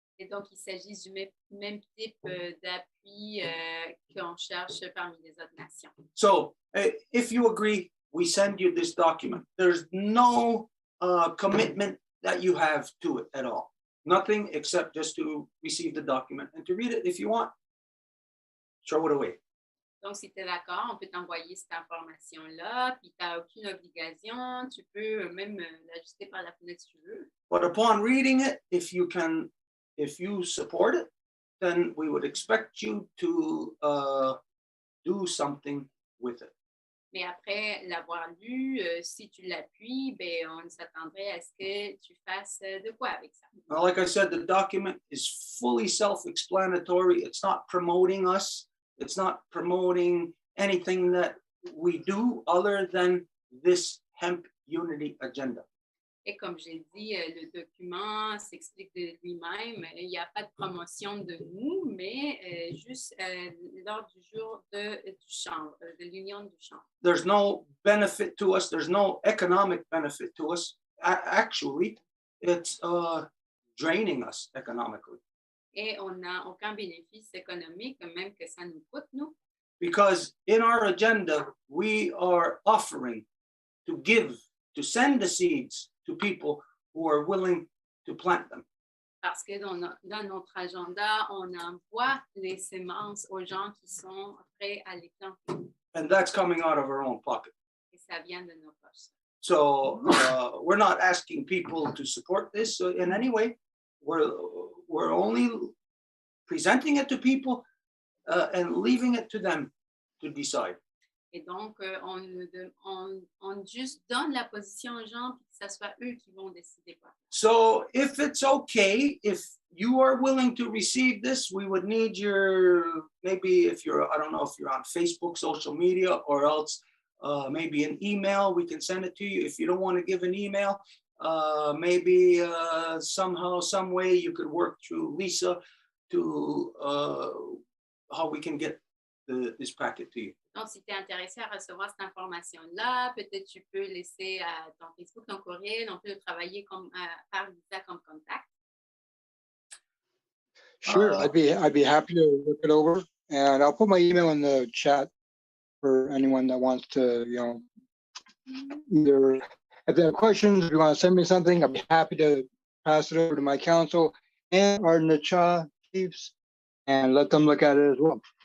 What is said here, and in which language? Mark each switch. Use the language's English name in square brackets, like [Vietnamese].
[French] Et donc, il s'agit du même type d'appui qu'on cherche parmi les autres nations. [English] So if you agree, we send you this document. There's no commitment that you have to it at all. Nothing except just to receive the document and to read it if you want. Throw it away. [French] Donc, si tu es d'accord, on peut t'envoyer cette information-là, puis tu n'as aucune obligation. Tu peux même l'ajuster par la fenêtre si tu veux. [English] But upon reading it, if you support it, then we would expect you to do something with it. [French] Mais après l'avoir lu, si tu l'appuies, ben, on s'attendrait à ce que tu fasses de quoi avec ça. [English] Well, like I said, the document is fully self-explanatory. It's not promoting us. It's not promoting anything that we do other than this hemp unity agenda. [French] Et comme j'ai dit, le document s'explique de lui-même. Il n'y a pas de promotion de nous, mais juste lors du jour du change, de l'union du change. [English] There's no benefit to us. There's no economic benefit to us. Actually, it's draining us economically. [French] Et on n'a aucun bénéfice économique, même que ça nous coûte, nous. [English] Because in our agenda, we are offering to give, to send the seeds to people who are willing to plant them. [French] Parce que dans notre agenda, on envoie les semences aux gens qui sont prêts à les planter. [English] And that's coming out of our own pocket. [French] Et ça vient de nos poches. [English] So we're not asking people to support this in any way. We're only presenting it to people and leaving it to them to decide. [French] Et donc, on juste donne la position aux gens, puis que ce soit eux qui vont décider quoi. [English] So if it's okay, if you are willing to receive this, we would need your, maybe if you're, I don't know if you're on Facebook, social media, or else maybe an email, we can send it to you. If you don't want to give an email, maybe somehow, some way you could work through Lisa to how we can get this packet to you. [French] Donc, si tu es intéressé à recevoir cette information-là, peut-être tu peux laisser ton Facebook, ton courriel, on peut le travailler par Lisa comme contact. [English] Sure, I'd be happy to look it over, and I'll put my email in the chat for anyone that wants to, either if they have questions, if you want to send me something, I'd be happy to pass it over to my council and our Nacha chiefs and let them look at it as well.